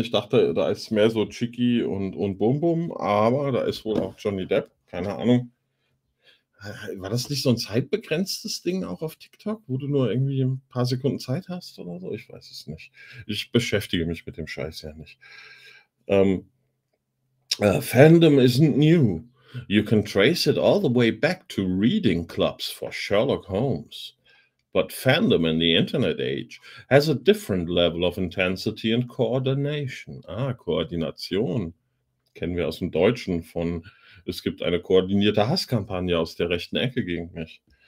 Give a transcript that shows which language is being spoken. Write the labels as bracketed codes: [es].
[de] Ich dachte, da ist mehr so Chicky und Bum Bum, aber da ist wohl auch Johnny Depp, keine Ahnung. War das nicht so ein zeitbegrenztes Ding auch auf TikTok, wo du nur irgendwie ein paar Sekunden Zeit hast oder so? Ich weiß es nicht. Ich beschäftige mich mit dem Scheiß ja nicht. [en] Fandom isn't new. You can trace it all the way back to reading clubs for Sherlock Holmes. But fandom in the internet age has a different level of intensity and coordination. [de] Ah, Koordination. Kennen wir aus dem Deutschen von, es gibt eine koordinierte Hasskampagne aus der rechten Ecke gegen mich.